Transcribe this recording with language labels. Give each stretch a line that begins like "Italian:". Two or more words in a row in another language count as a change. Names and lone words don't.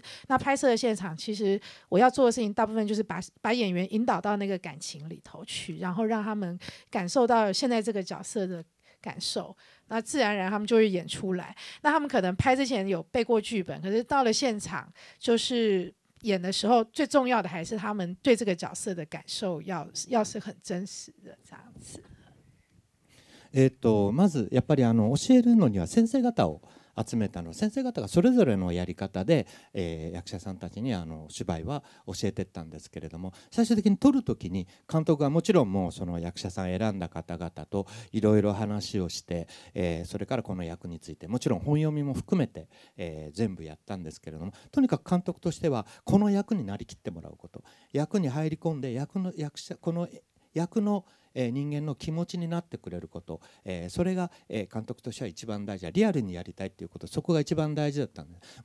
Chinese: 那拍摄的现场其实我要做的事情大部分就是把演员引导到那个感情里头去，然后让他们感受到现在这个角色的感受，那自然而然他们就会演出来。那他们可能拍之前有背过剧本，可是到了现场就是演的时候，最重要的还是他们对这个角色的感受要是很真实的这样子。
Japanese: まずやっぱり教えるのには先生方を集めたの、先生方がそれぞれのやり方で、役者さんたちに芝居は教えていったんですけれども、最終的に撮る時に監督はもちろんもうその役者さん選んだ方々といろいろ話をして、それからこの役についてもちろん本読みも含めて、全部やったんですけれども、とにかく監督としてはこの役になりきってもらうこと、役に入り込んでこの役の人間の気持ちになってくれること、それが監督としては一番大事だ、リアルにやりたいということ、そこが一番大事だったんです。